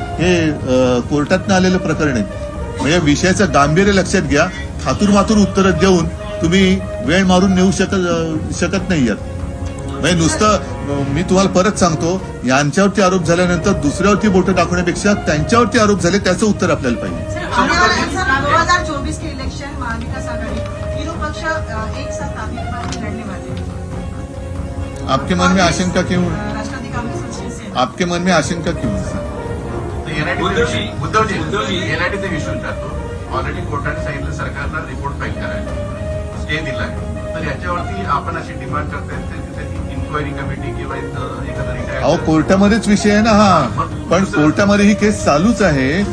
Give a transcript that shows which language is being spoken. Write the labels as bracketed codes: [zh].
[mr] हे कोर्टातनं आलेलं प्रकरण आहे. म्हणजे विषयाचं गांभीर्य लक्षात घ्या. थातूरमातूर उत्तरं देऊन तुम्ही वेळ मारून नेऊ शकत नाहीयेत. म्हणजे नुसतं मी तुम्हाला परत सांगतो, यांच्यावरती आरोप झाल्यानंतर दुसऱ्यावरती बोटं दाखवण्यापेक्षा त्यांच्यावरती आरोप झाले त्याचं उत्तर आपल्याला पाहिजे. [hi] 2024 के इलेक्शन महाविकास आघाड़ी तीनों पक्ष एक साथ आमिर लड़ने वाले हैं. आपके मन में आशंका क्यों? राष्ट्रवादी कांग्रेस और शिवसेना. आपके मन में आशंका क्यों? [mr] उद्धवजी एनआयटीचा इश्यू विचारतो. ऑलरेडी कोर्टाने सांगितलं सरकारला रिपोर्ट फाईल करायला, स्टे दिलाय. तर याच्यावरती आपण अशी डिमांड करताय त्याची इन्क्वायरी कमिटी किंवा एखादा अहो कोर्टामध्येच विषय आहे ना हा. पण कोर्टामध्ये ही केस चालूच आहे.